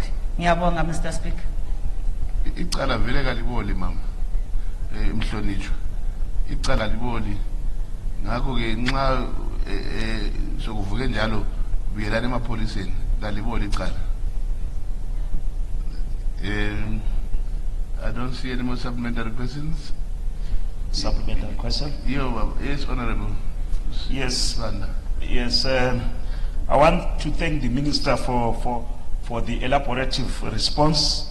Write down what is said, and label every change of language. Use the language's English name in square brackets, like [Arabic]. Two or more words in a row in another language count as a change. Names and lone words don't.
[North Ndebele] Ngiyabonga, [English] Mr. Speaker. [North Ndebele] Icala vele kaliboli mama. Mhlonishwa. Icala liboli. Ngakho ke nxa sokuvuke njalo buyelana emapholiseni kaliboli icala. [English] I don't see any more supplementary questions. Supplementary question? Yes, Honorable. Yes. Sanda. Yes. I want to thank the Minister for the elaborative response.